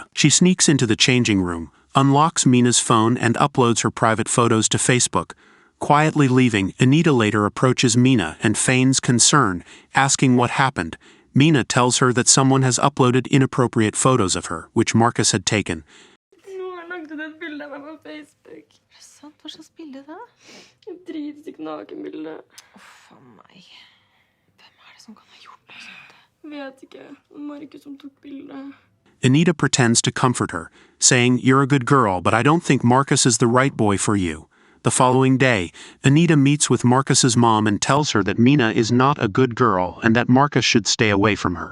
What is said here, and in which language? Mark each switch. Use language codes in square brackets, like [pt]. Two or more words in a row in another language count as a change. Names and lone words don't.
[en] She sneaks into the changing room, unlocks Mina's phone, and uploads her private photos to Facebook. Quietly leaving, Anita later approaches Mina and feigns concern, asking what happened. Mina tells her that someone has uploaded inappropriate photos of her, which Marcus had taken. [no] Noen lagde et bilde av meg på Facebook. Er det sant? Hva slags bilde da? Et dritstygt nakenbilde. Uff a meg. Hvem er det som kan ha gjort noe sånt? Vet ikke. Markus som tok bildet. [en] Anita pretends to comfort her, saying, "You're a good girl, but I don't think Marcus is the right boy for you." The following day, Anita meets with Marcus's mom and tells her that Mina is not a good girl and that Marcus should stay away from her.